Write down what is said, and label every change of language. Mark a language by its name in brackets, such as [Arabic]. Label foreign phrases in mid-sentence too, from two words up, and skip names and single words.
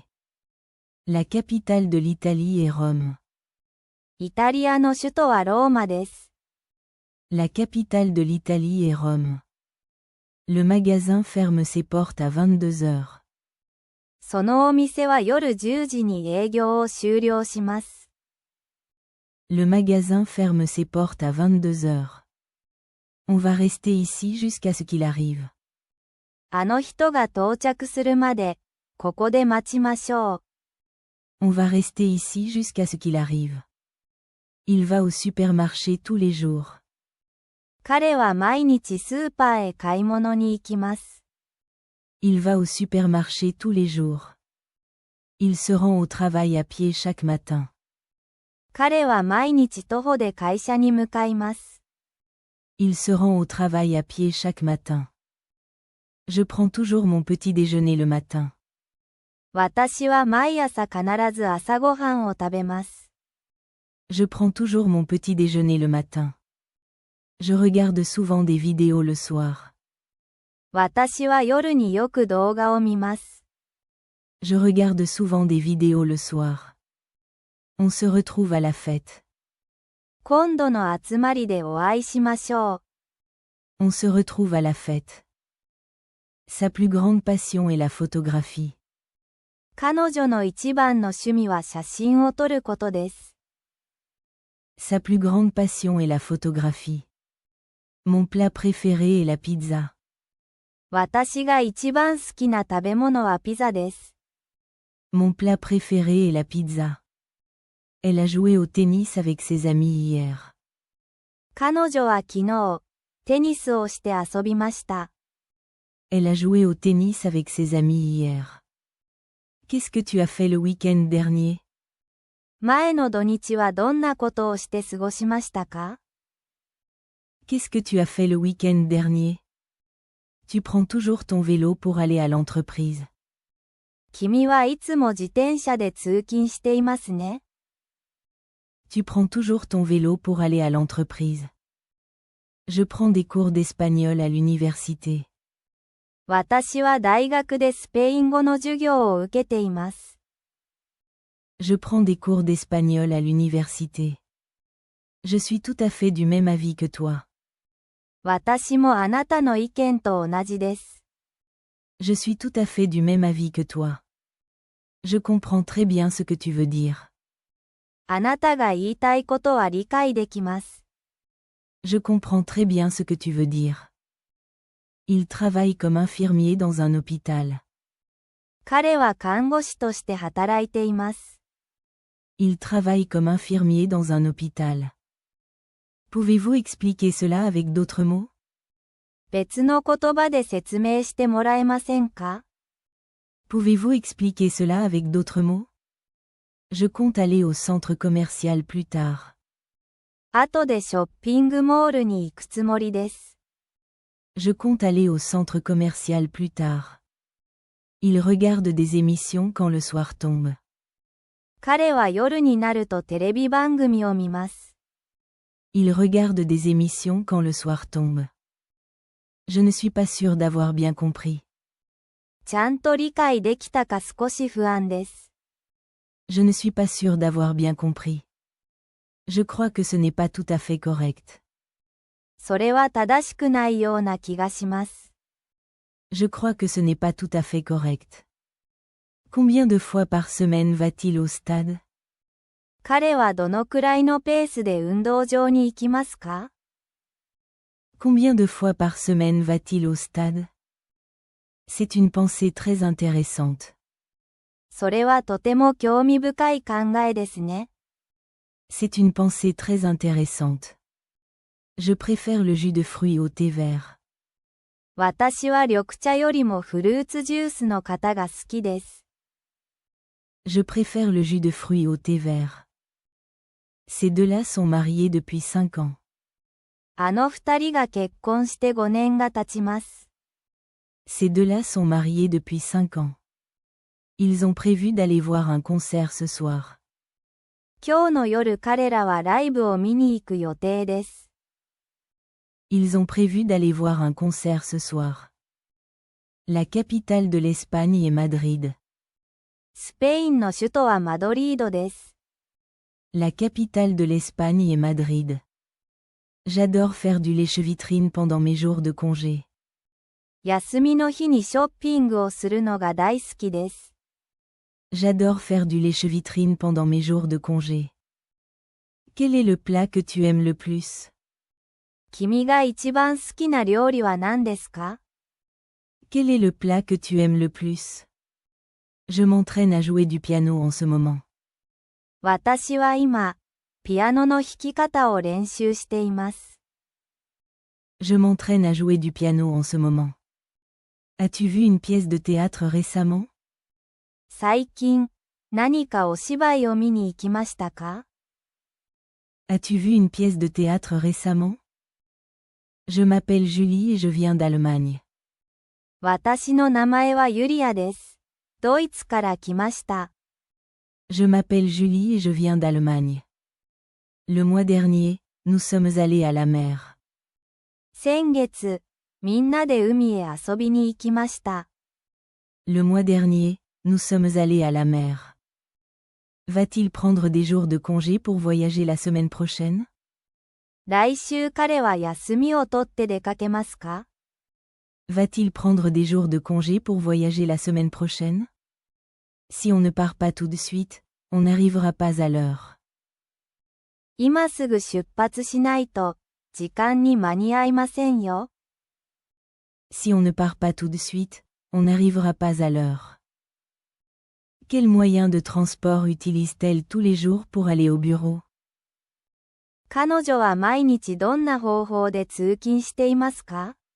[French] La capitale de l'Italie est Rome. [Japanese] イタリアの首都はローマです。 [French] La capitale de l'Italie est Rome. Le magasin ferme ses portes à 22 heures. [Japanese] そのお店は夜10時に営業を終了します。 [French] Le magasin ferme ses portes à 22 heures. On va rester ici jusqu'à ce qu'il arrive. [Japanese] あの人が到着するまで、ここで待ちましょう。 [French] On va rester ici jusqu'à ce qu'il arrive. Il va au supermarché tous les jours. [Japanese] 彼は毎日スーパーへ買い物に行きます。 [French] Il va au supermarché tous les jours. Il se rend au travail à pied chaque matin. [Japanese] 彼は毎日徒歩で会社に向かいます。 [French] Il se rend au travail à pied chaque matin. Je prends toujours mon petit déjeuner le matin. [Japanese] 私は毎朝必ず朝ごはんを食べます。 [French] Je prends toujours mon petit déjeuner le matin. Je regarde souvent des vidéos le soir. [Japanese] 私は夜によく動画を見ます。 [French] Je regarde souvent des vidéos le soir. On se retrouve à la fête. [Japanese] 今度の集まりでお会いしましょう。 [French] On se retrouve à la fête. Sa plus grande passion est la photographie. [Japanese] 彼女の一番の趣味は写真を撮ることです。 [French] Sa plus grande passion est la photographie. Mon plat préféré est la pizza. [Japanese] 私が一番好きな食べ物はピザです。 [French] Mon plat préféré est la pizza. Elle a joué au tennis avec ses amis hier. [Japanese] 彼女は昨日、テニスをして遊びました。 [French] Elle a joué au tennis avec ses amis hier. Qu'est-ce que tu as fait le week-end dernier? [Japanese] 前の土日はどんなことをして過ごしましたか？ [French] Qu'est-ce que tu as fait le week-end dernier? Tu prends toujours ton vélo pour aller à l'entreprise. [Japanese] 君はいつも自転車で通勤していますね。 [French] Tu prends toujours ton vélo pour aller à l'entreprise. Je prends des cours d'espagnol à l'université. [Japanese] 私は大学でスペイン語の授業を受けています。 [French] Je prends des cours d'espagnol à l'université. Je suis tout à fait du même avis que toi. [Japanese] 私もあなたの意見と同じです。 [French] Je suis tout à fait du même avis que toi. Je comprends très bien ce que tu veux dire. [Japanese] あなたが言いたいことは理解できます。 [French] Je comprends très bien ce que tu veux dire. Il travaille comme infirmier dans un hôpital. [Japanese] 彼は看護師として働いています。 [French] Il travaille comme infirmier dans un hôpital. Pouvez-vous expliquer cela avec d'autres mots? [Japanese] 別の言葉で説明してもらえませんか？ [French] Pouvez-vous expliquer cela avec d'autres mots? Je compte aller au centre commercial plus tard. [Japanese] 後でショッピングモールに行くつもりです。 [French] Je compte aller au centre commercial plus tard. Il regarde des émissions quand le soir tombe. [Japanese] 彼は夜になるとテレビ番組を見ます。 [French] Il regarde des émissions quand le soir tombe. Je ne suis pas sûr d'avoir bien compris. [Japanese] ちゃんと理解できたか少し不安です。 [French] Je ne suis pas sûr d'avoir bien compris. Je crois que ce n'est pas tout à fait correct. [Japanese] それは正しくないような気がします。 [French] Je crois que ce n'est pas tout à fait correct. Combien de fois par semaine va-t-il au stade? [Japanese] 彼はどのくらいのペースで運動場に行きますか？ [French] Combien de fois par semaine va-t-il au stade? C'est une pensée très intéressante. [Japanese] それはとても興味深い考えですね。 [French] C'est une pensée très intéressante. Je préfère le jus de fruits au thé vert. [Japanese] 私は緑茶よりもフルーツジュースの方が好きです。 [French] Je préfère le jus de fruits au thé vert. Ces deux-là sont mariés depuis 5 ans. [Japanese] あの二人が結婚して5年が経ちます。 [French] Ces deux-là sont mariés depuis 5 ans. Ils ont prévu d'aller voir un concert ce soir. [Japanese] 今日の夜彼らはライブを見に行く予定です。 [French] Ils ont prévu d'aller voir un concert ce soir. La capitale de l'Espagne est Madrid. [Japanese] スペインの首都はマドリードです。 [French] La capitale de l'Espagne est Madrid. J'adore faire du lèche-vitrine pendant mes jours de congé. [Japanese] 休みの日にショッピングをするのが大好きです。 [French] J'adore faire du lèche-vitrine pendant mes jours de congé. Quel est le plat que tu aimes le plus? [Japanese] 君が一番好きな料理は何ですか？ [French] Quel est le plat que tu aimes le plus? Je m'entraîne à jouer du piano en ce moment. [Japanese] 私は今、ピアノの弾き方を練習しています。 [French] Je m'entraîne à jouer du piano en ce moment. As-tu vu une pièce de théâtre récemment? [Japanese] 最近、何かお芝居を見に行きましたか？ [French] As-tu vu une pièce de théâtre récemment? Je m'appelle Julie et je viens d'Allemagne. [Japanese] 私の名前はユリアです。ドイツから来ました。 [French] Je m'appelle Julie et je viens d'Allemagne. Le mois dernier, nous sommes allés à la mer. [Japanese] 先月、みんなで海へ遊びに行きました。 [French] Le mois dernier, nous sommes allés à la mer. Va-t-il prendre des jours de congé pour voyager la semaine prochaine? [Japanese] 来週彼は休みを取って出かけますか？ [French] Va-t-il prendre des jours de congé pour voyager la semaine prochaine? Si on ne part pas tout de suite, on n'arrivera pas à l'heure. [Japanese] 今すぐ出発しないと、時間に間に合いませんよ。 [French] Si on ne part pas tout de suite, on n'arrivera pas à l'heure. Quel moyen de transport utilise-t-elle tous les jours pour aller au bureau? [Japanese] 彼女は毎日どんな方法で通勤していますか？